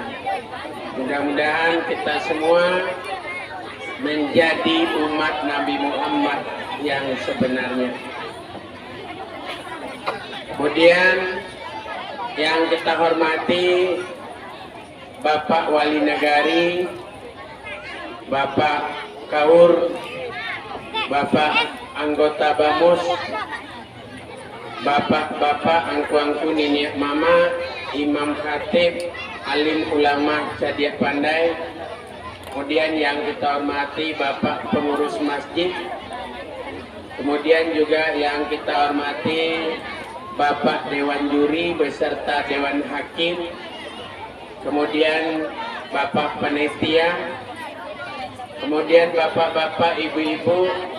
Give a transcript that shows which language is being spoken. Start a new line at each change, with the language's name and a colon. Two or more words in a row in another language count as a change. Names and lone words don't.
Indonesian: Mudah-mudahan kita semua menjadi umat Nabi Muhammad yang sebenarnya. Kemudian yang kita hormati Bapak Wali Nagari, Bapak Kaur, Bapak anggota BAMUS, Bapak-bapak, angku-angku, nenek mama, imam khatib, alim ulama
Minangkabau: Cadiak Pandai.
Indonesian: Kemudian yang kita hormati Bapak pengurus masjid. Kemudian juga yang kita hormati Bapak Dewan Juri beserta Dewan Hakim, kemudian Bapak Panitia, kemudian Bapak-bapak, Ibu-ibu,